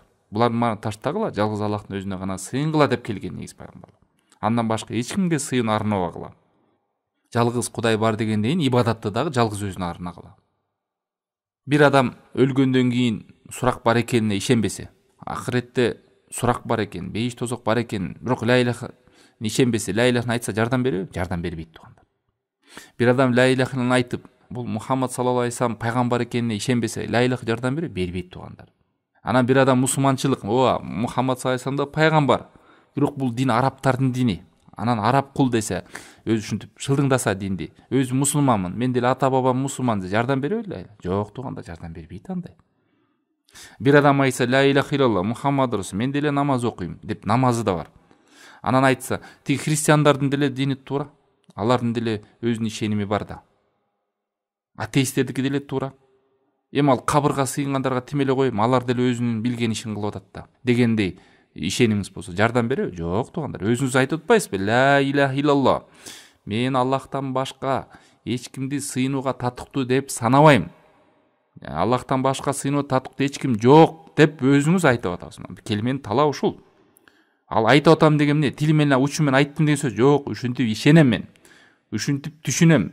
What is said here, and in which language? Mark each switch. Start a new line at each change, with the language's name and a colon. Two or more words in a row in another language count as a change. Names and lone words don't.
Kyrgyz: Булардын баарын таштагыла, жалгыз Аллахтын өзүнө гана сыйынгыла деп келген негиз пайгамбар. Андан башка эч кимге сыйын арнабагыла. Жалгыз Кудай бар дегенден ибадатты дагы жалгыз өзүнө арнагыла. Бир адам өлгөндөн кийин сурак бар экенине ишенбесе, акыретте сурак бар экен, бейиш тозок бар экен, бирок
Arabic: لا إله
Kyrgyz: ишенбесе, ла илаханы айтса жардам береби? Жардам бербейт туугандар. Бир адам ла илаханы айтып, бул Мухаммад
Arabic: صلى الله عليه وسلم
Kyrgyz: пайгамбар экенине ишенбесе,
Arabic: لا إله
Kyrgyz: жардам береби? Бербейт туугандар. Анан бир адам мусулманчылык, Мухаммад
Arabic: صلى الله عليه وسلم
Kyrgyz: да пайгамбар, бирок бул дин арабтардын дини. Анан араб кул десе, өзү ушинтип шылдыңдаса динди, өзү мусулманмын, мен деле ата бабам мусулман десе, жардам береби? Жок тууганда, жардам бербейт андай. Бир адам айтса
Arabic: لا إله إلا الله محمد رسول,
Kyrgyz: мен деле намаз окуйм деп, намазы да бар. Анан айтса, тиги христиандардын деле дини туура, алардын деле өзүнүн ишеними бар да. Атеисттердики деле туура. Эми ал кабырга сыйынгандарга тим эле коем, алар деле өзүнүн билген ишин кылып атат да дегендей ишенимиз болсо жардам береби? Жок туугандар, өзүңүз айтып атпайсызбы?
Arabic: لا إله إلا الله.
Kyrgyz: Мен Аллахтан башка эч кимди сыйынууга татыктуу деп санабайм. Аллахтан башка сыйынууга татыктуу эч ким жок деп өзүңүз айтып атасыз. Келменин талабы ушул. Ал айтып атам деген эмне? Тил менен учу менен айттым деген сөз жок. Ушинтип ишенем мен. Ушинтип түшүнөм.